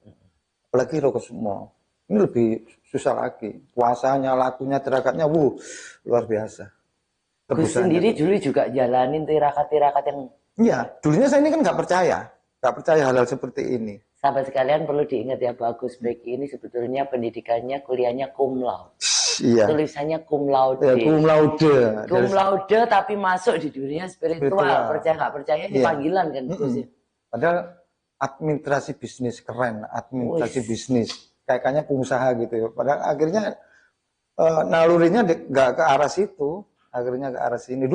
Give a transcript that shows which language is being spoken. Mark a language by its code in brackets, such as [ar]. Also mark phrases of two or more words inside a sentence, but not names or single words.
[id] Apalagi Rogo Sukmo. Ini lebih susah lagi. Puasanya, lakunya, tirakatnya, luar biasa. Gus sendiri dulu juga jalanin tirakat-tirakat yang... Iya, dulunya saya ini kan nggak percaya hal-hal seperti ini. Sahabat sekalian perlu diingat ya, Pak Gus Beki ini sebetulnya pendidikannya, kuliahnya [la] cum laude. [id] Iya. Tulisannya [la] cum laude. Ya, cum laude. Cum laude [id] tapi masuk di dunia spiritual. Percaya nggak percaya ini panggilan kan Gus ya. Padahal administrasi bisnis keren, administrasi bisnis. Kayaknya pengusaha gitu ya. Padahal akhirnya nalurinya nggak ke arah situ. Akhirnya ke arah sini.